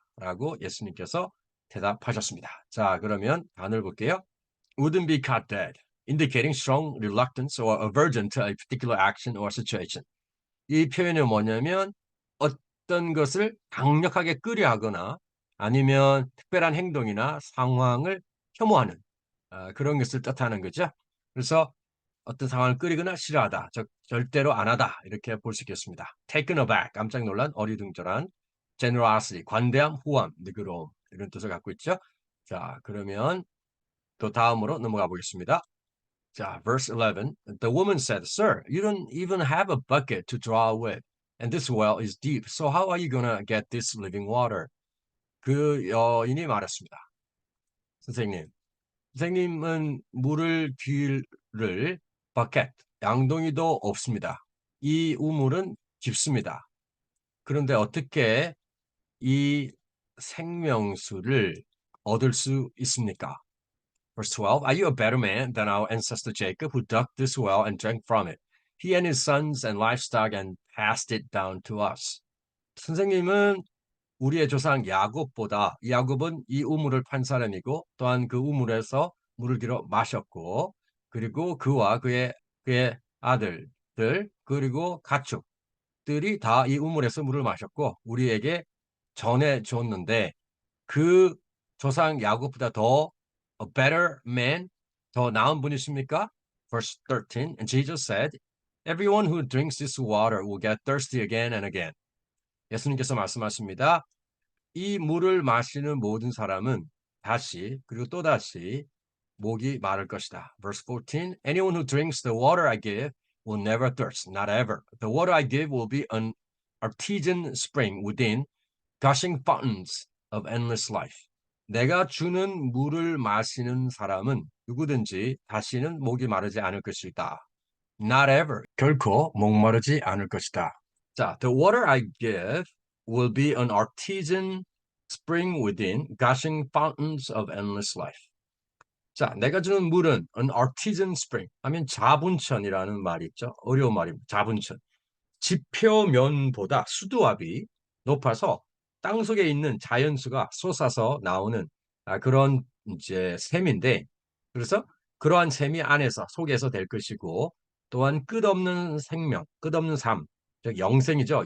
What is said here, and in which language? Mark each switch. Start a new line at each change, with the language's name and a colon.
Korean: 라고 예수님께서 대답하셨습니다. 자, 그러면 단어를 볼게요.
English: Wouldn't be caught dead, indicating strong reluctance or aversion to a particular action or situation.
Korean: 이 표현이 뭐냐면 어떤 것을 강력하게 끄려하거나 아니면 특별한 행동이나 상황을 혐오하는 그런 것을 뜻하는 거죠. 그래서 어떤 상황을 끄리거나 싫어하다, 즉 절대로 안 하다 이렇게 볼 수 있겠습니다.
English: Taken aback,
Korean: 깜짝 놀란, 어리둥절한. Generosity, 관대함, 후함, 느그러움 이런 뜻을 갖고 있죠. 자, 그러면 또 다음으로 넘어가 보겠습니다.
English: 자, verse 11. The woman said, Sir, you don't even have a bucket to draw with, and this well is deep. So how are you gonna get this living water?
Korean: 그 여인이 말했습니다. 선생님, 선생님은 물을 뒤를 버켓, 양동이도 없습니다. 이 우물은 깊습니다. 그런데 어떻게 이 생명수를 얻을 수 있습니까?
English: Verse 12, Are you a better man than our ancestor Jacob, who dug this well and drank from it, he and his sons and livestock, and passed it down to us?
Korean: 선생님은 우리의 조상 야곱보다, 야곱은 이 우물을 판 사람이고 또한 그 우물에서 물을 길어 마셨고, 그리고 그의 아들들 그리고 가축들이 다 이 우물에서 물을 마셨고 우리에게 전해 줬는데, 그 조상 야곱보다 더
English: a better man,
Korean: 더 나은 분이십니까?
English: Verse 13, and Jesus said, Everyone who drinks this water will get thirsty again and again.
Korean: 예수님께서 말씀하십니다. 이 물을 마시는 모든 사람은 다시 그리고 또다시 목이 마를 것이다.
English: Verse 14, Anyone who drinks the water I give will never thirst, not ever. The water I give will be an artesian spring within, gushing fountains of endless life.
Korean: 내가 주는 물을 마시는 사람은 누구든지 다시는 목이 마르지 않을 것이다.
English: Not ever.
Korean: 결코 목마르지 않을 것이다.
English: 자, the water I give will be an artesian spring within, gushing fountains of endless life.
Korean: 자, 내가 주는 물은
English: an artesian spring
Korean: 하면 자분천이라는 말이 있죠. 어려운 말입니다. 자분천. 지표면보다 수도압이 높아서 땅 속에 있는 자연수가 솟아서 나오는 그런 이제 샘인데, 그래서 그러한 샘이 안에서 속에서 될 것이고, 또한 끝없는 생명, 끝없는 삶, 즉 영생이죠.